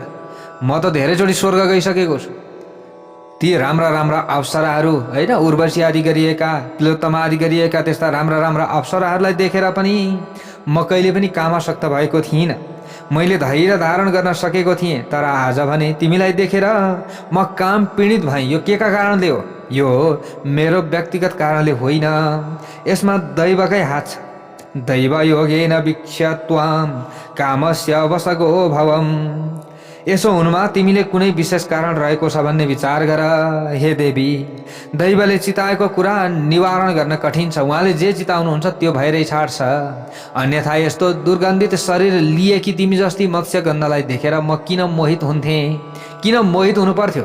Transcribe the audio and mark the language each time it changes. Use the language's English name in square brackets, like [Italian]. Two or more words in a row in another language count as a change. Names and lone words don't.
[Nepali] म त धेरैचोटि स्वर्ग गइसकेको छु। ती राम्रा राम्रा अप्सराहरू होइन, उर्वशी आदि गरिएका, तिलोत्तमा आदि गरिएका त्यस्ता राम्रा राम्रा अप्सराहरूलाई देखेर पनि म कहिले पनि कामासक्त भएको थिइनँ। मैले धैर्य धारण गर्न सकेको थिएँ, तर आज भने तिमीलाई देखेर म काम पीडित भएँ। यो के का कारणले हो? यो मेरो व्यक्तिगत कारणले होइन, यसमा दैवकै हात छ। [Sanskrit] दैव योगेन वीक्ष्यत्वाम कामस्य वशगो भवम। [Nepali] यसो हुनुमा तिमीले कुनै विशेष कारण रहेको छ भन्ने विचार गर हे देवी। दैवले चिताएको कुरा निवारण गर्न कठिन छ, उहाँले जे चिताउनुहुन्छ त्यो भएरै छाड्छ। अन्यथा यस्तो दुर्गन्धित शरीर लिए कि तिमी जस्ती मत्स्यगन्धालाई देखेर म किन मोहित हुन्थेँ, किन मोहित हुनु पर्थ्यो?